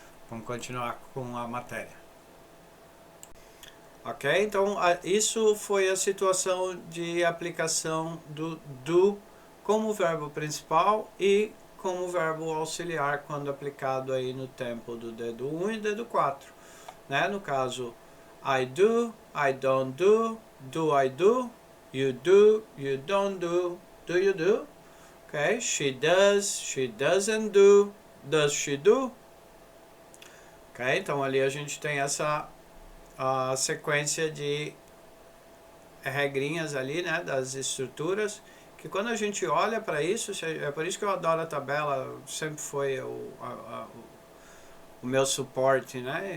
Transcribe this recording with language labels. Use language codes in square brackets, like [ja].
[pt] Vamos continuar com a matéria. Ok? Então isso foi a situação de aplicação do como verbo principal e como verbo auxiliar quando aplicado aí no tempo do dedo 1 e dedo 4. Né? No caso, [en] I do, I don't do I do, you don't do you do? Okay, she does, she doesn't do, does she do? [pt] Ok, então ali a gente tem essa sequência de regrinhas ali, né, das estruturas, que quando a gente olha para isso, é por isso que eu adoro a tabela, sempre foi o meu suporte, né?